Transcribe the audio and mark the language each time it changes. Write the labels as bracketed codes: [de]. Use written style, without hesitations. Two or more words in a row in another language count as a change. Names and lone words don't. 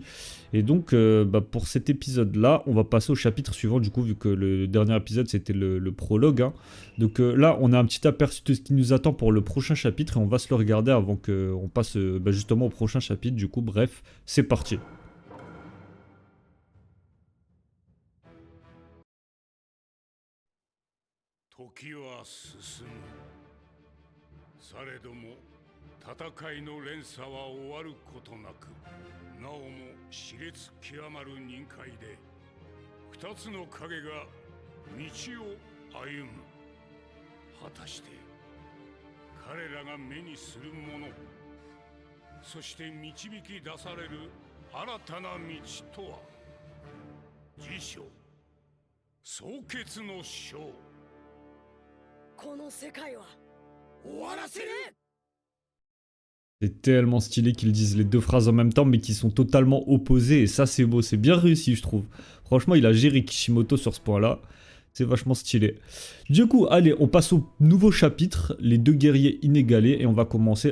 [fr] Et donc, pour cet épisode-là, on va passer au chapitre suivant, du coup, vu que le dernier épisode, c'était le prologue. Hein. Donc là, on a un petit aperçu de ce qui nous attend pour le prochain chapitre, et on va se le regarder avant qu'on passe justement au prochain chapitre. Du coup, bref, c'est parti. [ja] 時は進む。されども戦いの連鎖は終わることなく、なおも熾烈極まる忍界で二つの影が道を歩む。果たして彼らが目にするもの、そして導き出される新たな道とは。辞書総決の章。この世界は終わらせる。 [fr] C'est tellement stylé qu'ils disent les deux phrases en même temps, mais qui sont totalement opposées, et ça, c'est beau, c'est bien réussi, je trouve. Franchement, il a géré Kishimoto sur ce point-là. C'est vachement stylé. Du coup, allez, on passe au nouveau chapitre, les deux guerriers inégalés, et on va commencer.